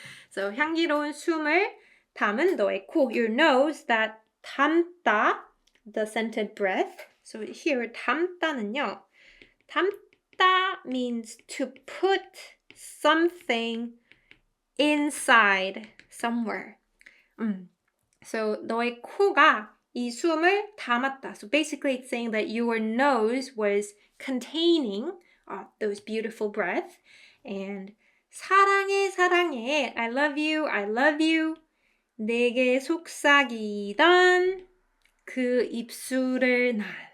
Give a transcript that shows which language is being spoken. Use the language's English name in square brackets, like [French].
[English] So [Korean] 향기로운 숨을 담은 너의 코, [English] your nose that 담다, the scented breath. So here 담다는요, 담다 means to put something inside somewhere. [Korean] So 너의 코가 이 숨을 담았다. [English] So basically it's saying that your nose was containing those beautiful breath. And 사랑해, I love you. [Korean] 내게 속삭이던 그 입술을 난.